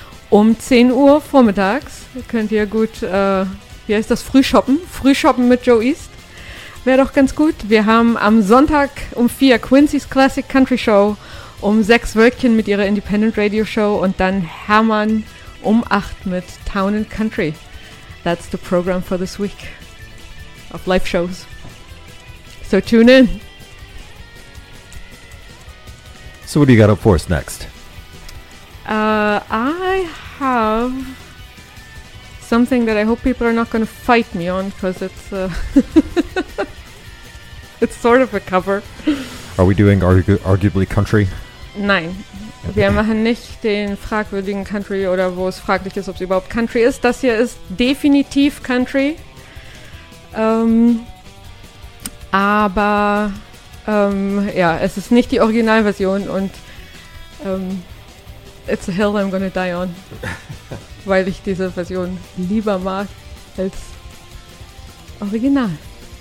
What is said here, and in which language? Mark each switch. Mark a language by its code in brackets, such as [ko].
[de] Um 10 Uhr vormittags könnt ihr gut, wie heißt das, Frühshoppen? Frühshoppen mit Joe East wäre doch ganz gut. Wir haben am Sonntag um 4 Quincy's Classic Country Show, um 6 Wölkchen mit ihrer Independent Radio Show und dann Hermann um 8 mit Town and Country. [en] That's the program for this week of live shows. So tune in. So what do you got up for us next? I have something that I hope people are not going to fight me on because it's it's sort of a cover. Are we doing arguably country? [de] Nein, wir machen nicht den fragwürdigen Country oder wo es fraglich ist, ob es überhaupt Country ist. Das hier ist definitiv Country. Es ist nicht die Originalversion und [en] it's a hill I'm gonna die on, [de] weil ich diese Version lieber mag als Original.